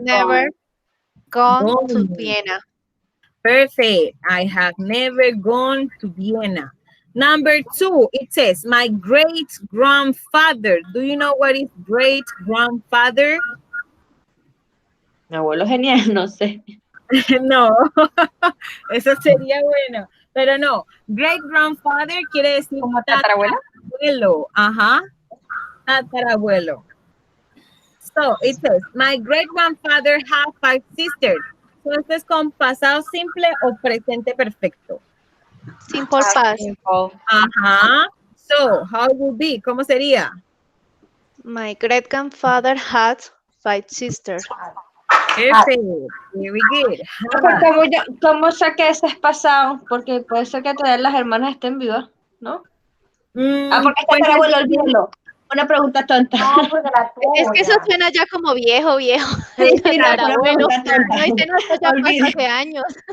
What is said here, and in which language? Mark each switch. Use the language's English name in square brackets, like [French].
[English] never gone. gone to gone. Vienna. Perfect. I have never gone to Vienna. Number 2, it says, my great grandfather. Do you know what is great grandfather? [Spanish] Mi abuelo genial, no sé. No, eso sería bueno, pero no. Great grandfather quiere decir ¿Como tatarabuela? tatarabuelo. Ajá, tatarabuelo. [English] So it says, my great grandfather had 5 sisters. So [Spanish] esto es con pasado simple o presente perfecto. [English] Simple past. Simple. Ajá. So, how it would be? [Spanish] ¿Cómo sería? [English] My great grandfather had 5 sisters. Perfect. Very good. [Spanish] ¿Cómo sé que ese es pasado? Porque puede ser que todavía las hermanas estén vivas, ¿no? Porque está Pues abuelo, olvídalo. Una pregunta tonta. No, porque la Es que eso suena ya como viejo, viejo. Sí, sí, no, fue una Tatarabuelo. pregunta tonta. No, ese no, esto ya pasó hace años.